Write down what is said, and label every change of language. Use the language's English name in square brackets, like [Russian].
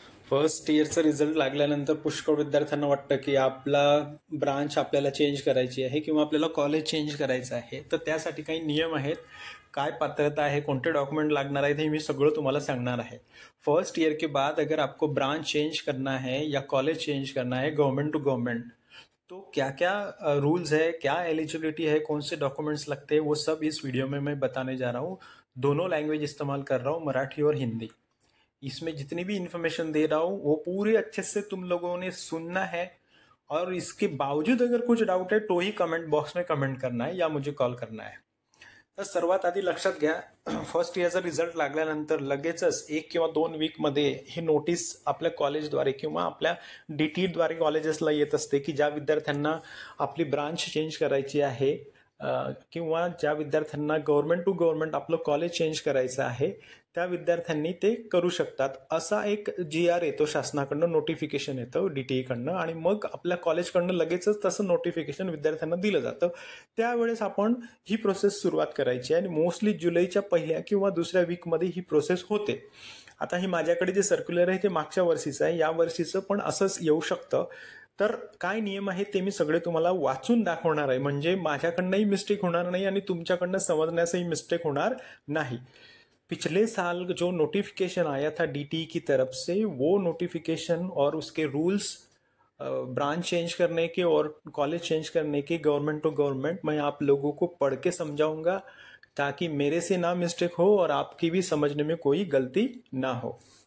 [Marathi] First इयरचा result लागल्यानंतर पुष्कळ विद्यार्थ्यांना वाटतं की आपला ब्रांच आपल्याला चेंज करायची आहे किंवा आपल्याला कॉलेज चेंज करायचं आहे. तर त्यासाठी काही नियम आहेत, काय पात्रता है, [Hindi] कौन से [Marathi] डॉक्यूमेंट लागणार आहे, हे मी सगळं तुम्हाला सांगणार आहे. [Hindi] फर्स्ट ईयर के बाद अगर आपको ब्रांच चेंज करना है या कॉलेज चेंज करना है गवर्नमेंट टू गवर्नमेंट, तो क्या क्या रूल्स है, क्या एलिजिबिलिटी है, कौन से डॉक्यूमेंट्स लगते हैं, वो सब इस वीडियो में मैं बताने जा रहा हूँ. दोनों लैंग्वेज इस्तेमाल कर रहा हूँ, मराठी और हिंदी. इसमें जितनी भी इंफॉर्मेशन दे रहा हूँ वो पूरे अच्छे से तुम लोगों ने सुनना है, और इसके बावजूद अगर कुछ डाउट है तो ही कमेंट बॉक्स में कमेंट करना है या मुझे कॉल करना है. [Marathi] तर सर्वात आधी लक्षात घ्या, फर्स्ट इयरचा रिझल्ट लागल्यानंतर लगेचच 1 किंवा 2 वीकमध्ये ही नोटीस आपल्या कॉलेजद्वारे किंवा आपल्या DTद्वारे कॉलेजेसला येत असते की ज्या विद्यार्थ्यांना आपली ब्रांच चेंज करायची आहे किंवा ज्या विद्यार्थ्यांना गव्हर्नमेंट टू गव्हर्नमेंट आपलं कॉलेज चेंज करायचं आहे त्या विद्यार्थ्यांनी ते करू शकतात. असा एक GR येतो शासनाकडनं, नोटिफिकेशन येतं DTEकडनं, आणि मग आपल्या कॉलेजकडनं लगेचच तसं नोटिफिकेशन विद्यार्थ्यांना दिलं जातं. त्यावेळेस आपण ही प्रोसेस सुरुवात करायची आणि मोस्टली जुलैच्या पहिल्या किंवा दुसऱ्या वीकमध्ये ही प्रोसेस होते. आता ही माझ्याकडे जे सर्क्युलर आहे ते मागच्या वर्षीचं आहे, या वर्षीचं पण असंच येऊ शकतं. तर काय नियम आहे ते मी सगळे तुम्हाला वाचून दाखवणार आहे, म्हणजे माझ्याकडनंही मिस्टेक होणार नाही आणि तुमच्याकडनं समजण्यासही मिस्टेक होणार नहीं. [Hindi] पिछले साल जो नोटिफिकेशन आया था DTE की तरफ से, वो नोटिफिकेशन और उसके रूल्स ब्रांच चेंज करने के और कॉलेज चेंज करने के गवर्नमेंट टू गवर्नमेंट मैं आप लोगों को पढ़ के समझाऊंगा, ताकि मेरे से ना मिस्टेक हो और आपकी भी समझने में कोई गलती ना हो.